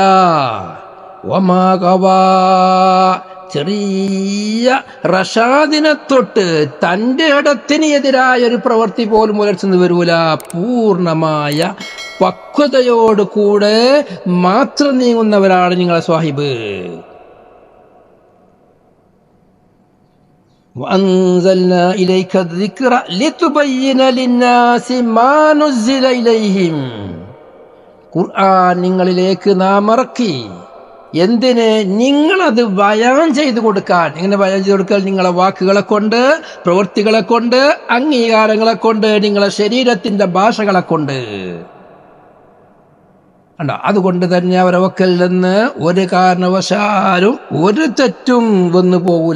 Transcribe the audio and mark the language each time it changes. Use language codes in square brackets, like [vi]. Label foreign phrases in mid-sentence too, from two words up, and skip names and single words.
[ar] وما غوى, [ml] ചെറിയ റഷാദിനെ തൊട്ട് തൻ്റെ ഇടത്തിന് എതിരായ ഒരു പ്രവൃത്തി പോലും പുലർത്തുന്നു വരൂല. പൂർണ്ണമായ പക്വതയോട് കൂടെ മാത്രം നീങ്ങുന്നവരാണ് നിങ്ങളെ സാഹിബ്. [ar] وأنزلنا إليك الذكر لتبين للناس ما نزل إليهم. [ml] ഖുർആൻ നിങ്ങളിലേക്ക് നാം ഇറക്കി. എന്തിന്? നിങ്ങളത് ബയാൻ ചെയ്തു കൊടുക്കാൻ. ഇങ്ങനെ ബയാൻ ചെയ്തു കൊടുക്കാൻ നിങ്ങളെ വാക്കുകളെ കൊണ്ട്, പ്രവൃത്തികളെ കൊണ്ട്, അംഗീകാരങ്ങളെ കൊണ്ട്, നിങ്ങളെ ശരീരത്തിന്റെ ഭാഷകളെ കൊണ്ട്. അതുകൊണ്ട് തന്നെ അവരെ വക്കൽ നിന്ന് ഒരു കാരണവശാലും ഒരു തെറ്റും വന്നു പോകൂല.